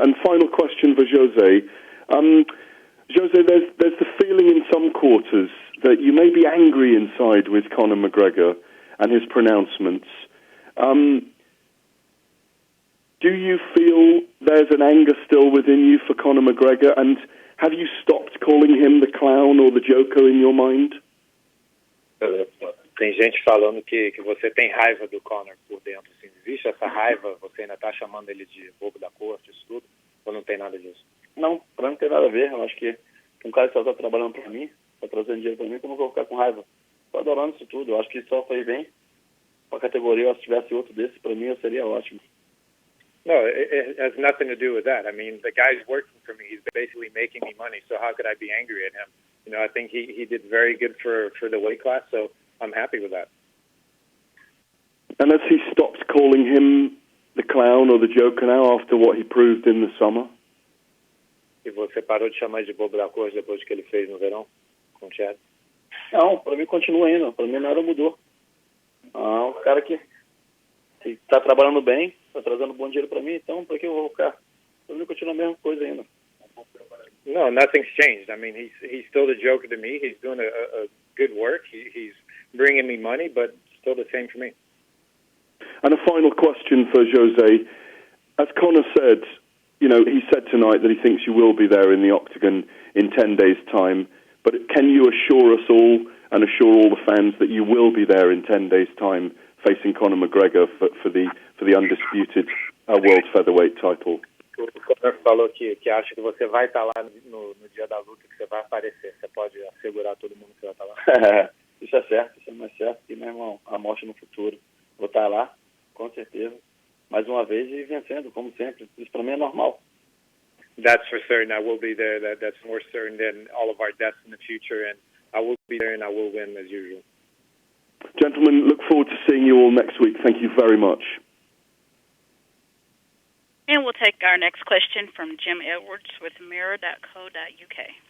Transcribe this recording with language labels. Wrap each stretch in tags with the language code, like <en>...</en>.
<en>And final question for Jose. Jose, there's the feeling in some quarters that you may be angry inside with Conor McGregor and his pronouncements. Do you feel there's an anger still within you for Conor McGregor? And have you stopped calling him the clown or the joker in your mind?</en> <pt>Tem gente falando que você tem raiva do Conor por dentro. Assim, existe essa raiva? Você ainda está chamando ele de bobo da corte, isso tudo? Ou não tem nada disso? Não, pra mim não tem nada a ver. Eu acho que um cara que só tá trabalhando pra mim, tá trazendo dinheiro pra mim, como eu vou ficar com raiva? Tô adorando isso tudo. Eu acho que só foi bem pra categoria. Se tivesse outro desse, pra mim, eu seria ótimo.</pt> <en>No, it has nothing to do with that. I mean, the guy's working for me. He's basically making me money, so how could I be angry at him? I think he did very good for the weight class, so I'm happy with that. And has he stopped calling him the clown or the joker now after what he proved in the summer?</en> <pt>E você parou de chamar de bobo da corte depois do que ele fez no verão com o H.E.A.T? Não, pra mim continua ainda. Pra mim nada mudou. O cara que tá trabalhando bem, tá trazendo bom dinheiro pra mim, então pra que eu vou ficar? Pra mim continua a mesma coisa ainda.</pt> <en>No, nothing's changed. I mean, he's still the joker to me. He's doing a good work. He's bringing me money, but still the same for me. And a final question for Jose. As Conor said, he said tonight that he thinks you will be there in the octagon in 10 days' time. But can you assure us all and assure all the fans that you will be there in 10 days' time facing Conor McGregor for the undisputed world featherweight title?</en> <pt>O Conor falou que acha que você vai estar lá no dia da luta, que você vai aparecer. Você pode assegurar todo mundo que você vai estar lá? Isso é certo, isso é mais certo que, meu irmão, a morte no futuro. Vou estar lá, com certeza, mais uma vez e vencendo, como sempre. Isso para mim é normal.</pt> <en>That's for certain. I will be there. That's more certain than all of our deaths in the future, and I will be there and I will win as usual. Gentlemen, look forward to seeing you all next week. Thank you very much. And we'll take our next question from Jim Edwards with mirror.co.uk.</en>